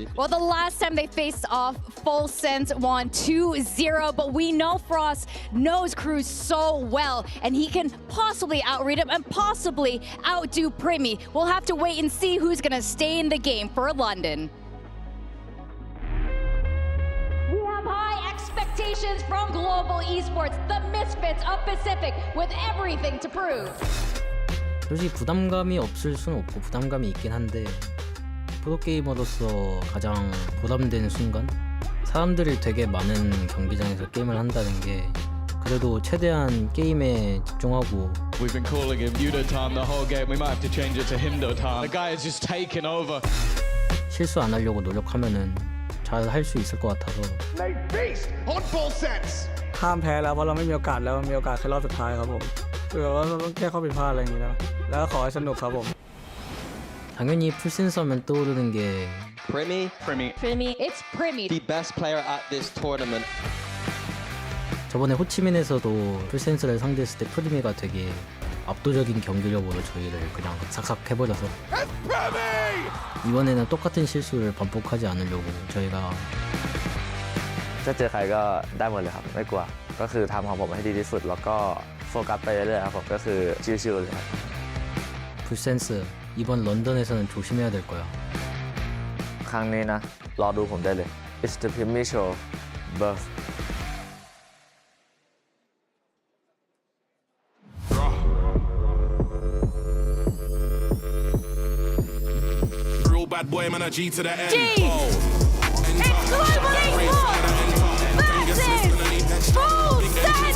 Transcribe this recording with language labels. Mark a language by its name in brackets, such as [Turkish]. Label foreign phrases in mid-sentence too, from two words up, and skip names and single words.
[English] Well, the last time they faced off, FullSense won 2-0, but we know Frost knows Cruz so well, and he can possibly outread him and possibly outdo Primi. We'll have to wait and see who's going to stay in the game for London. We have high expectations from Global Esports, the misfits of Pacific, with everything to prove. [Korean] 솔직히 부담감이 없을 수는 없고 부담감이 있긴 한데 프로게이머로서 가장 부담되는 순간? 사람들이 되게 많은 경기장에서 게임을 한다는 게 그래도 최대한 게임에 집중하고 [English] We've been calling him Yudo time the whole game. We might have to change it to Hindo time. The guy has just taken over. [Korean] 실수 안 하려고 노력하면은 잘 할 수 있을 것 같아서 [Thai] ห้ามแพ้แล้วเพราะเราไม่มีโอกาสแล้วมีโอกาสแค่รอบสุดท้ายครับผมคือว่าเราต้องแก้ข้อผิดพลาดอะไรอย่างนี้แล้วก็ขอให้สนุกครับผม [Korean] 당연히 풀센서면 떠오르는 게 [English] Primi. It's Primi. The best player at this tournament. [Korean] 저번에 호치민에서도 풀센서를 상대했을 때 프리미가 되게 압도적인 경기력으로 저희를 그냥 싹싹 해버려서 이번에는 똑같은 실수를 반복하지 않으려고 저희가 [Thai] ถ้าเจอใครก็ได้หมดเลยครับไม่กลัวก็คือทำของผมให้ดีที่สุดแล้วก็โฟกัสไปเรื่อยๆครับผมก็คือชิวๆเลยครับ [Korean] 풀센스 이번 런던에서는 조심해야 될 거야 [Thai] ครั้งนี้นะรอดูผมได้เลย [English] It's the Primi Show Birth Real bad boy, man, a G to the end. G! It's Global Esports versus FullSense!